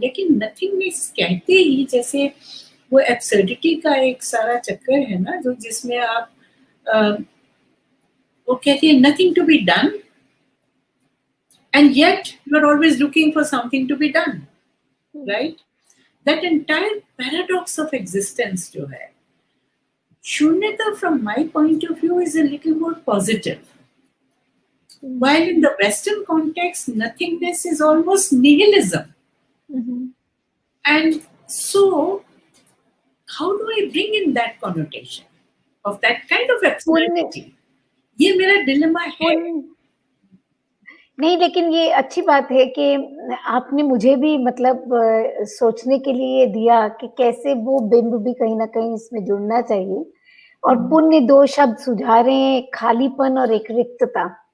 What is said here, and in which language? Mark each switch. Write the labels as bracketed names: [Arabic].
[Hindi] लेकिन नथिंगनेस कहते ही जैसे वो एब्सर्डिटी का एक सारा चक्कर है ना, जो जिसमें आप वो कहती है [English] Nothing to be done, and yet you are always looking for something to be done, right? That entire paradox of existence [Hindi] जो है, [English] Shunyata from my point of view is a little more positive, while in the Western context nothingness is almost nihilism. And so how do I bring in that connotation of that kind of absurdity? [Hindi] ये मेरा dilemma है. नहीं, लेकिन ये अच्छी बात है कि आपने मुझे भी मतलब सोचने के लिए दिया कि कैसे वो बिंब भी कहीं ना कहीं इसमें जुड़ना चाहिए. और पुण्य दो शब्द सुझा रहे हैं, खालीपन और एक रिक्तता.